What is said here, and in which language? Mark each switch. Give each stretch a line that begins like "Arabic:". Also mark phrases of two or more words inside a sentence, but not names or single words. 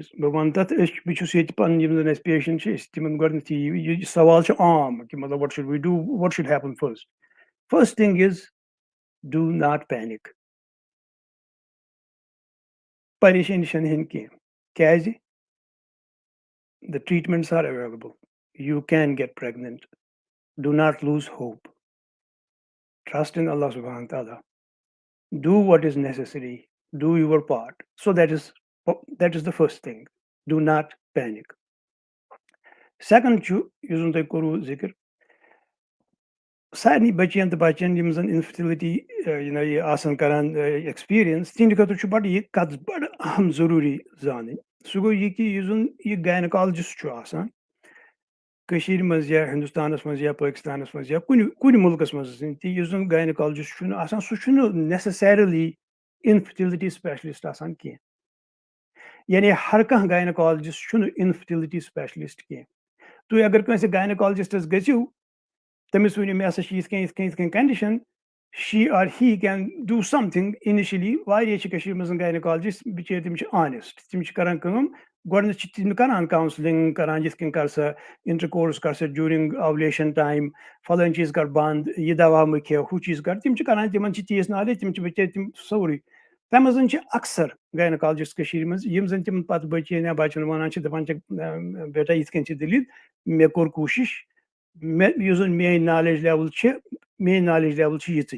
Kashmiri: بہٕ وَنہٕ تَتھ بہٕ چھُس ییٚتہِ پَنٕنۍ یِم زَن اَسہِ پیشنٹ چھِ أسۍ تِمن گۄڈنیتھٕے یہِ سوال چھُ عام کہِ مطلب
English: what should we do what should happen first. first thing is do not panic.
Kashmiri: پریشٲنی چھنہٕ ہیٚنۍ کینٛہہ.
English: کیازِ the treatments are available. you can get pregnant. do not lose hope. Trust in Allah
Arabic: سبحانه و تعالى.
English: Do what is necessary. Do your part. So that is the first thing. Do not panic.
Kashmiri: Second چھُ یُس زَن تۄہہِ کوٚروٕ ذِکِر سارنٕے بَچین تہٕ بَچن یِم زَن اِنفٔرٹِلِٹی یہِ آسان کران ایٚکٕسپیٖرینس تِہنٛدِ خٲطرٕ چھُ بَڑٕ یہِ کَتھ بَڑٕ اہم ضروٗری زانٕنۍ. سُہ گوٚو یہِ کہِ یُس زَن یہِ گاینِکالجِسٹ چھُ آسان کٔشیٖر منٛز یا ہِندُستانَس منٛز یا پٲکِستانَس منٛز یا کُنہِ مُلکَس منٛز تہِ یُس زَن گاینِکالجِسٹ چھُنہٕ آسان سُہ چھُنہٕ نیسیسرلی
English: infertility specialist
Kashmiri: آسان کینٛہہ. یعنی ہر کانٛہہ گاینِکالجِسٹ چھُنہٕ
English: infertility specialist
Kashmiri: کینٛہہ. تُہۍ اگر کٲنٛسہِ گاینِکالجِسٹس گٔژھِو تٔمِس ؤنِو مےٚ ہسا چھِ یِتھ کٔنۍ کَنڈِشن
English: she or he can do something initially.
Kashmiri: واریاہ چھِ کٔشیٖر منٛز گاینِکالجِسٹ بِچٲرۍ تِم چھِ آنیسٹ. تِم چھِ کران کٲم گۄڈٕنیتھ چھِ تِم کران کاونسلِنگ کران یِتھ کٔنۍ کر سا اِنٹر کر سا
English: during ovulation time
Kashmiri: فلٲنۍ چیٖز کر بنٛد یہِ دوا مہٕ کھٮ۪و ہُہ چیٖز کر. تِم چھِ کران تِمن چھِ تیٖژ نالیج تِم چھِ بِچٲرۍ تِم سورُے. تَمہِ منٛز چھِ اَکثر گاینِکالجِسٹ کٔشیٖر منٛز یِم زَن تِمن پَتہٕ بٔچِیَن یا بَچَن وَنان چھِ دَپان چھِکھ بیٹا یِتھ کٔنۍ چھِ دٔلیٖل مےٚ کوٚر کوٗشِش مےٚ یُس زَن میٲنۍ
English: knowledge level
Kashmiri: چھِ میٲنۍ
English: knowledge level
Kashmiri: چھِ یِژٕے.